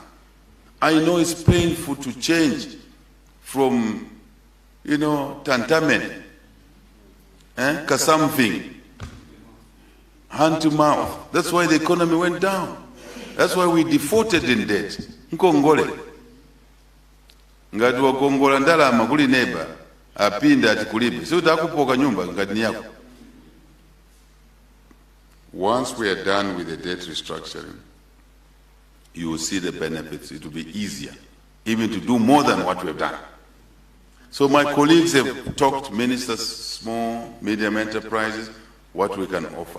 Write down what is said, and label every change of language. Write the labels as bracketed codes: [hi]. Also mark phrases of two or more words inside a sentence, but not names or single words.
[en] I know it's painful to change from, tantamen, kasamthing, hand to mouth. That's why the economy went down. That's why we defaulted in debt. [ny] Nkongole. Ngati wakongola ndalama kuli neighbor, apinda ati kulibe. Si utakupoka nyumba ngati ni yako. [en] Once we are done with the debt restructuring, You will see the benefits. It will be easier, even to do more than what we have done. So my colleagues have talked, ministers, small, medium enterprises, what we can offer.